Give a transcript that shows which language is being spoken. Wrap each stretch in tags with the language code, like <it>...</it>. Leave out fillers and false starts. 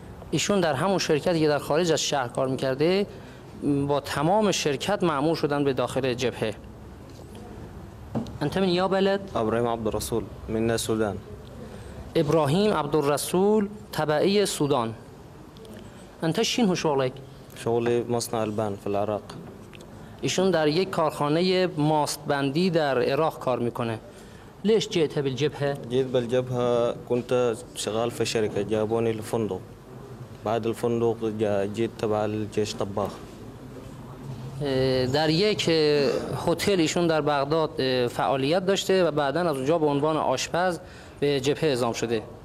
<fa>ایشون در همون شرکتی که در خارج از شهر کار میکرده با تمام شرکت مأمور شدن به داخل جبهه.</fa> <ar>انت من یا بلد؟ ابراهيم عبد الرسول من السودان. ابراهيم عبد الرسول تبعي السودان. انت شنو شغلك؟ شغلي مصنع البان في العراق.</ar> <fa>ایشون در یک کارخانه ماست بندی در عراق کار میکنه.</fa> <ar>ليش جئت بالجبهة؟ جيت بالجبهة كنت شغال في شركة جابوني لفندق، بعد الفندق جيت تبع الجيش طباخ.</ar> <fa>در یک هتل ایشون در بغداد فعالیت داشته و بعداً از اونجا به عنوان آشپز به جبهه اعزام شده.</fa>